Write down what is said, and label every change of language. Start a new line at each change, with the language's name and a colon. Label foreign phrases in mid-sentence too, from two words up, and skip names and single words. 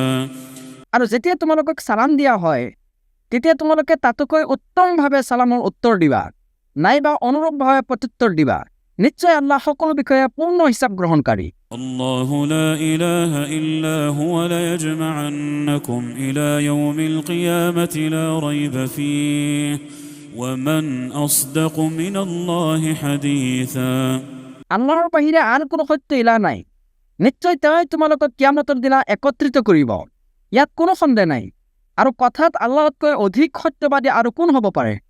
Assamese: আৰু যেতিয়া তোমালোকক চালাম দিয়া হয়, তেতিয়া তোমালোকে তাতকৈ উত্তমভাৱে চালামৰ উত্তৰ দিবা, নাইবা অনুৰূপভাৱে প্ৰত্যুত্তৰ দিবা। নিশ্চয় আল্লাহ সকলো বিষয়ে পূৰ্ণ হিচাপ গ্ৰহণকাৰী।
Arabic: الله لا إله إلا هو ليجمعنكم إلى يوم القيامة لا ريب فيه ومن أصدق من الله حديثا।
Assamese: আল্লাহৰ বাহিৰে আন কোনো সত্য ইলা নাই, নিশ্চয় তেওঁই তোমালোকক কিয়ামতৰ দিনা একত্ৰিত কৰিব, ইয়াত কোনো সন্দেহ নাই, আৰু কথাত আল্লাহতকৈ অধিক সত্যবাদী আৰু কোন হ'ব পাৰে?